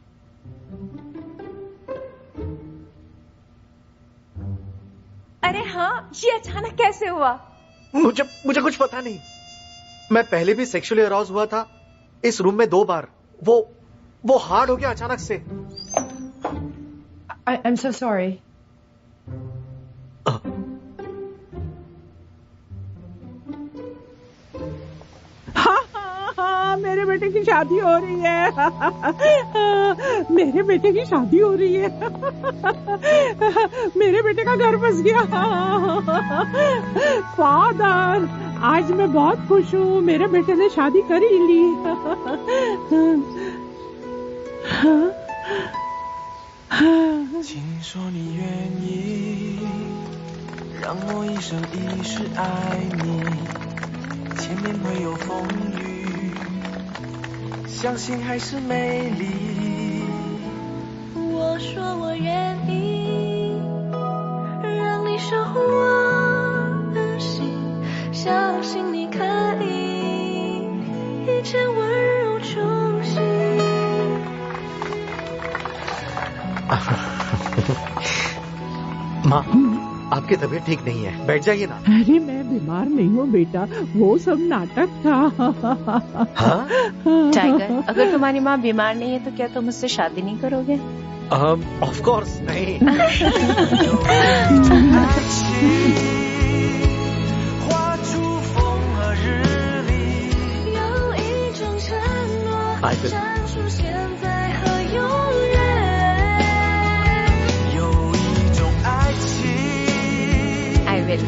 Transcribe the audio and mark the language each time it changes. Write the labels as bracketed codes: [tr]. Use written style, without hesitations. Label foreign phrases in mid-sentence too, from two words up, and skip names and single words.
[hi] अरे हाँ, ये अचानक कैसे हुआ? मुझे कुछ पता नहीं। मैं पहले भी [en] sexually arouse [hi] हुआ था इस रूम में 2 बार। वो हार्ड हो गया अचानक से। [en] I'm so sorry. [hi] मेरे बेटे की शादी हो रही है। मेरे बेटे की शादी हो रही है। मेरे बेटे का घर बस गया। फादर, आज मैं बहुत खुश हूँ, मेरे बेटे ने शादी कर ही ली। [zh] 请说你愿意让我一生一世爱你，前面会有风雨，相信还是美丽。我说我愿意让你守护我的心，相信你可以一切温柔重新。 [hi] माँ, आपकी तबीयत ठीक नहीं है, बैठ जाइए ना। अरे मैं बीमार नहीं हूँ बेटा, वो सब नाटक था। हाँ? टाइगर, अगर तुम्हारी माँ बीमार नहीं है तो क्या तुम मुझसे शादी नहीं करोगे? [en] of course नहीं। [zh] 画出风和日丽，有一种承诺闪出现在和永远。 [en] I will.